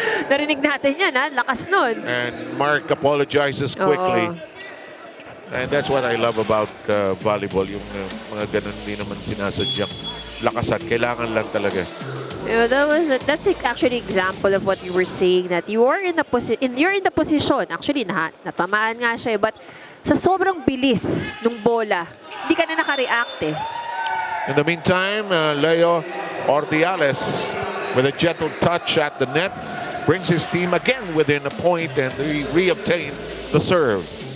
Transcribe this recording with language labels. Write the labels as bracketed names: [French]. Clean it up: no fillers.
[Filipino] Narinig natin yan, ha? Lakas nun. [English] And Mark apologizes quickly. And that's what I love about volleyball. [Filipino] Yung mga ganun hindi naman sinasadyang lakasan. Kailangan lang talaga. [English] Yeah, that's actually example of what you were saying, that you are in the position. [Filipino] Actually, natamaan nga siya, but sa sobrang bilis ng bola, hindi ka na naka-react eh. [English] In the meantime, Leo Ordiales with a gentle touch at the net brings his team again within a point and he re-obtained the serve.